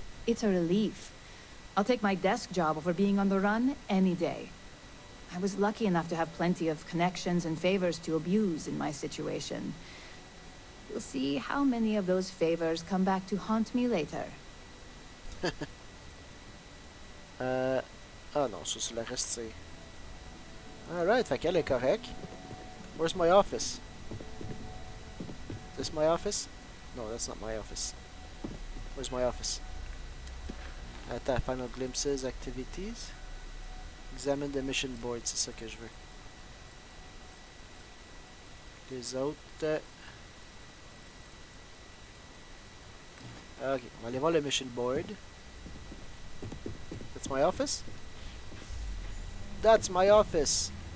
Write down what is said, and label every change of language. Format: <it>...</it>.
<en>It's a relief. I'll take my desk job over being on the run any day. I was lucky enough to have plenty of connections and favors to abuse in my situation. You'll see how many of those favors come back to haunt me later.</en> <fr>Ah non, ça c'est le reste, c'est... Alright, fait qu'elle est correcte.</fr> <en>Where's my office? Is this my office? No, that's not my office. Where's my office? Attends, final glimpses, activities. Examine the mission board,</en> <fr>c'est ça que je veux. Les autres... Ok, on va aller voir le mission board.</fr> <en>That's my office? That's my office!</en>